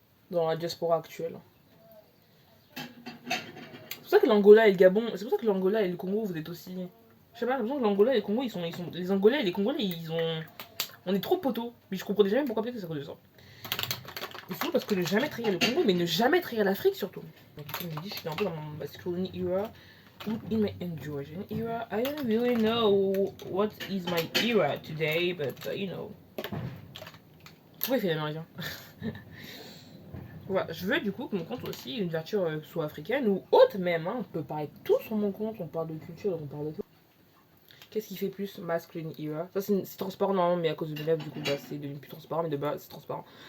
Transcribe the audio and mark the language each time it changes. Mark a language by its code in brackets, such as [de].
[fr] Dans la diaspora actuelle. C'est pour ça que l'Angola et le Gabon, c'est pour ça que l'Angola et le Congo, vous êtes aussi. Je sais pas, j'ai l'impression que l'Angola et le Congo, les Angolais et les Congolais, ils ont. On est trop poteaux. Mais je comprenais jamais pourquoi, peut-être que c'est à cause de ça. Et surtout parce que ne jamais trahir le Congo, mais ne jamais trahir l'Afrique surtout. Donc, comme je dis, je suis un peu dans mon [en] masculine era. In my androgen era, I don't really know what is my era today, but you know. [fr] Pourquoi il fait l'américain? Voilà, je veux du coup que mon compte aussi une ouverture soit africaine ou autre même. Hein. On peut parler de tout sur mon compte, on parle de culture, on parle de tout. Qu'est-ce qui fait plus [en] masculine era? [fr] Ça c'est transparent normalement, mais à cause de mes lèvres, du coup, bah, c'est devenu plus transparent, mais de base c'est transparent.